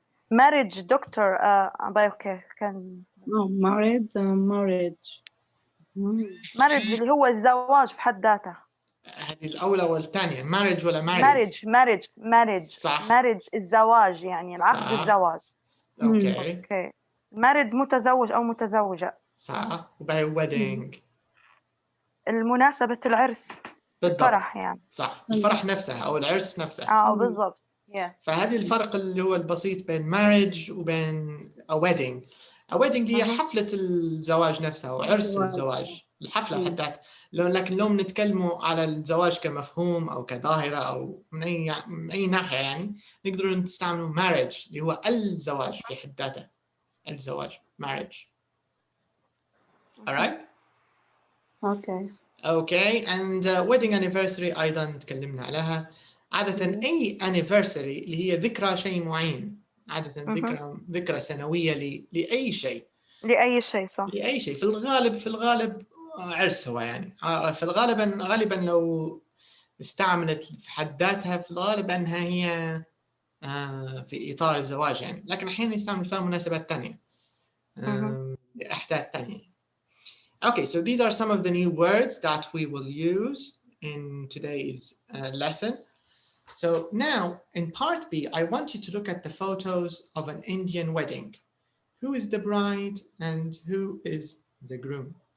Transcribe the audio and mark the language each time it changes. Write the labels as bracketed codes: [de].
[en] marriage doctor okay [ar] كان [en] Oh, married. Marriage. [ar] marriage اللي هو الزواج في حد ذاته. هذه الأولى والثانية marriage ولا married؟ [en] marriage [ar] صح. marriage الزواج يعني العقد صح. الزواج. اوكي. اوكي. married متزوج أو متزوجة. صح. وبعد wedding. المناسبة العرس. بالضبط. الفرح يعني. صح. الفرح نفسها أو العرس نفسه. بالضبط. فهذه الفرق اللي هو البسيط بين marriage وبين a wedding. a wedding هي حفلة الزواج نفسها أو عرس الزواج. الحفلة حتى لكن لو بنتكلموا على الزواج كمفهوم أو كظاهرة أو من أي ناحية يعني نقدروا نستعملوا marriage اللي هو الزواج في حد ذاته. [en] الزواج marriage. alright? Okay, and wedding anniversary [ar] أيضا تكلمنا عليها. عادة أي anniversary اللي هي ذكرى شيء معين. عادة ذكرى سنوية لأي شيء. لأي شيء صح. لأي شيء. في الغالب عرس هو يعني. في الغالب غالبا لو استعملت في حد ذاتها في الغالب أنها هي في إطار الزواج يعني. لكن أحيانا يستعمل فيها مناسبات ثانية. لأحداث ثانية. [en] Okay, so these are some of the new words that we will use in today's lesson. So now in part B, I want you to look at the photos of an Indian wedding. Who is the bride and who is the groom?